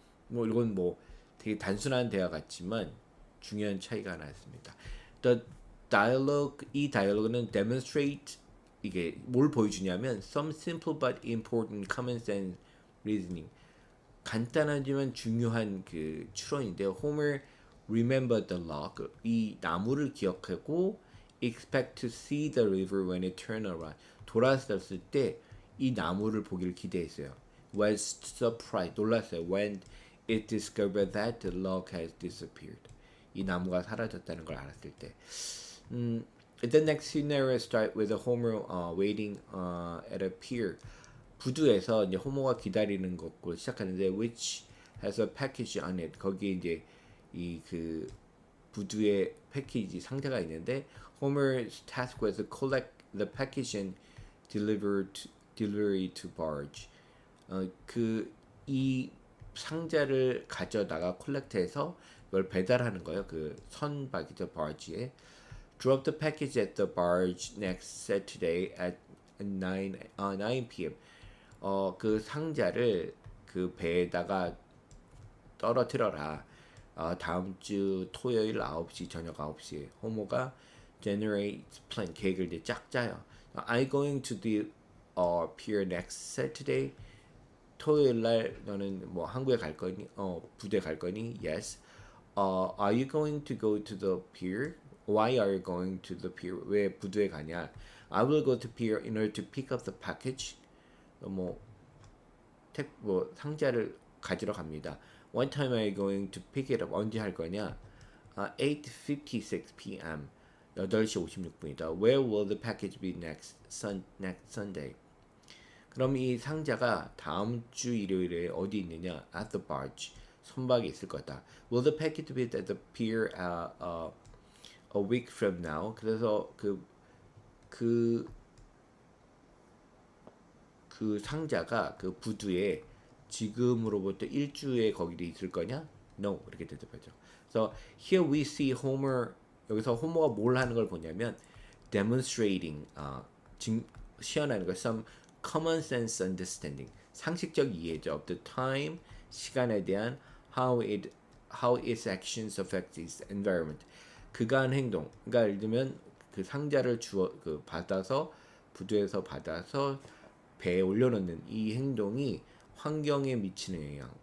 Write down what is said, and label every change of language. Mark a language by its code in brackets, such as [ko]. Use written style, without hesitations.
[ko] 이건 되게 단순한 대화 같지만 중요한 차이가 하나 있습니다. [en] The dialogue [ko] 이 다이얼로그는 [en] demonstrate [ko] 이게 뭘 보여주냐면 [en] some simple but important common sense reasoning [ko] 간단하지만 중요한 그 추론인데요. [en] Homer remembered the log. [ko] 이 나무를 기억하고 [en] expect to see the river when it turned around. [ko] 돌아섰을 때 이 나무를 보기를 기대했어요. [en] Was surprised. [ko] 놀랐어요. [en] When it discovered that the log has disappeared. [ko] 이 나무가 사라졌다는 걸 알았을 때. [en] The next scenario start with a Homer waiting at a pier. [ko] 부두에서 이제 호모가 기다리는 것고 시작하는데 [en] which has a package on it. [ko] 거기에 이제 이 그 부두에 패키지 상자가 있는데 [en] Homer's task was to collect the package and delivery to barge. [ko] 그 이 상자를 가져다가 콜렉트해서 이걸 배달하는 거예요. 그 선박이죠, barge에. [en] Drop the package at the barge next Saturday at 9 p.m. [ko] 그 상자를 그 배에다가 떨어뜨려라. 다음 주 토요일 9시 저녁 9시에 호모가 [en] generate plan [ko] 계획을 이제 쫙 짜요. [en] I'm going to the pier next Saturday. [ko] 토요일 날 너는 한국에 갈 거니? 부대 갈 거니? Yes. [en] Are you going to go to the pier? Why are you going to the pier? [ko] 왜 부두에 가냐? [en] I will go to pier in order to pick up the package. [ko] 뭐 상자를 가지러 갑니다. [en] What time are you going to pick it up? [ko] 언제 할 거냐? 8:56 p.m. 8시 56분이다. [en] Where will the package be next Sunday? [ko] 그럼 이 상자가 다음 주 일요일에 어디 있느냐? [en] At the barge. [ko] 선박에 있을 거다. [en] Will the package be at the pier a week from now? [ko] 그래서 그 상자가 그 부두에 지금으로부터 일주에 거기 있을 거냐? No 이렇게 대답하죠. [en] So here we see Homer [ko] 여기서 호머가 뭘 하는 걸 보냐면 [en] demonstrating [ko] 시연하는 거 [en] some common sense understanding [ko] 상식적 이해죠 [en] of the time [ko] 시간에 대한 [en] how its actions affect its environment [ko] 그가 한 행동 그러니까 예를 들면 그 상자를 받아서 부두에서 받아서 배에 올려놓는 이 행동이 환경에 미치는 영향.